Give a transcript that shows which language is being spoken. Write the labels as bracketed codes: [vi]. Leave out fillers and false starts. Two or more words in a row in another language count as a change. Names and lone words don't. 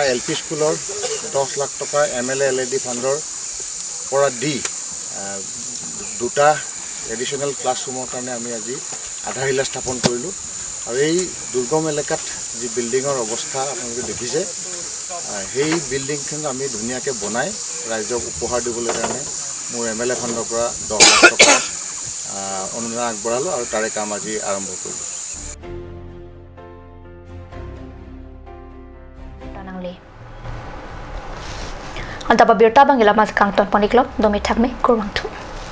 [as] LP স্কুলৰ 10 লাখ টকা MLA LED ফাণ্ডৰ পৰা দি দুটা [en] additional classroom [as] কাৰণে আমি আজি আধাৰশিলা স্থাপন কৰিলোঁ আৰু এই দুৰ্গম এলেকাত যি বিল্ডিঙৰ অৱস্থা আপোনালোকে দেখিছে সেই বিল্ডিংখন আমি ধুনীয়াকৈ বনাই ৰাইজক উপহাৰ দিবলৈ কাৰণে মোৰ MLA ফাণ্ডৰ পৰা 10 লাখ টকা অনুদান আগবঢ়ালোঁ আৰু তাৰে কাম আজি আৰম্ভ কৰিলোঁ [mjw] Antaba birta bangila mas kang ton poniklop domi thakme kurwangthu